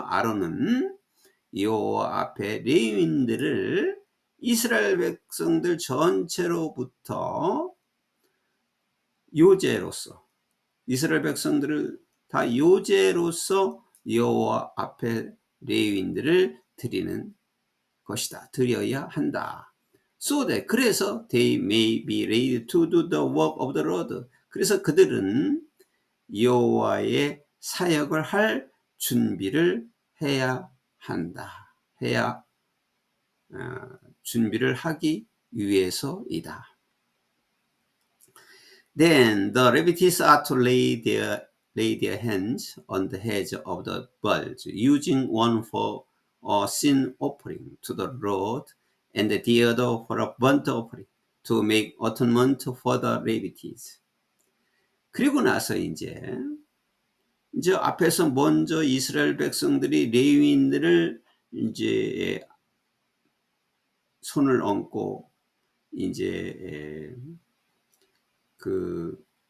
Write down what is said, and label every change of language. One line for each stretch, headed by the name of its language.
Korean: 아론은 여호와 앞에 레위인들을 이스라엘 백성들 전체로부터 요제로서, 이스라엘 백성들을 다 요제로서 여호와 앞에 레위인들을 드리는 것이다, 드려야 한다.
English: So that,
Korean: 그래서
English: they may be ready to do the work of the Lord.
Korean: 그래서 그들은 여호와의 사역을 할 준비를 해야 한다. 준비를 하기 위해서이다.
English: Then the Levites are to lay their hands on the heads of the bulls, using one for a sin offering to the Lord, and the other for a burnt offering, to make atonement for the Levites.
Korean: 그리고 나서 이제 앞에서 먼저 이스라엘 백성들이 레위인들을 이제 손을 얹고 이제 그